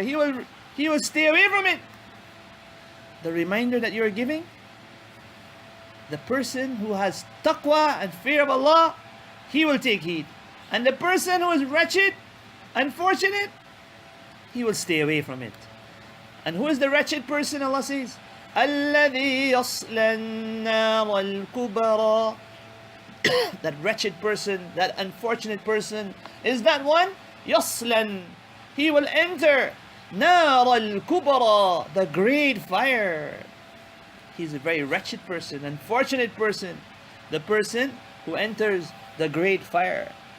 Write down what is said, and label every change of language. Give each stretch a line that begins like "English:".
English: He will stay away from it. The reminder that you are giving, the person who has taqwa and fear of Allah, he will take heed. And the person who is wretched, unfortunate, he will stay away from it. And who is the wretched person? Allah says,
Arabic: الَّذِي يَصْلَى النَّارَ الْكُبْرَى.
English: That wretched person, that unfortunate person is that one,
Arabic: يَصْلَى,
English: he will enter
Arabic: نَارَ الْكُبْرَى,
English: the great fire. He's a very wretched person, unfortunate person, the person who enters the great fire.